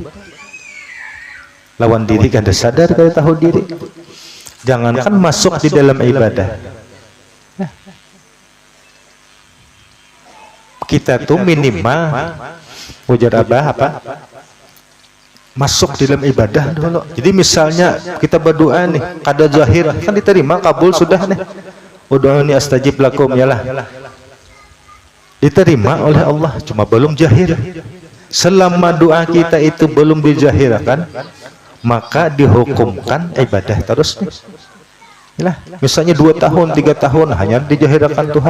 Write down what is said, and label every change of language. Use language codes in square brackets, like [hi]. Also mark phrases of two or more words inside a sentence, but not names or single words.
[bjn] Lawan diri kada sadar, kada tahu diri, jangankan masuk di dalam ibadah. Kita tuh minimal ujar abah apa? Masuk di dalam ibadah dulu. Jadi misalnya kita berdoa nih, kada zahir kan diterima, kabul sudah nih. [ar] ادعوني أستجب لكم, [bjn] yalah. Diterima oleh Allah, cuma belum jahir. Selama doa kita itu belum dijahirkan, maka dihukumkan ibadah terus nih. Yalah, misalnya 2 tahun, 3 tahun hanya dijahirkan Tuhan.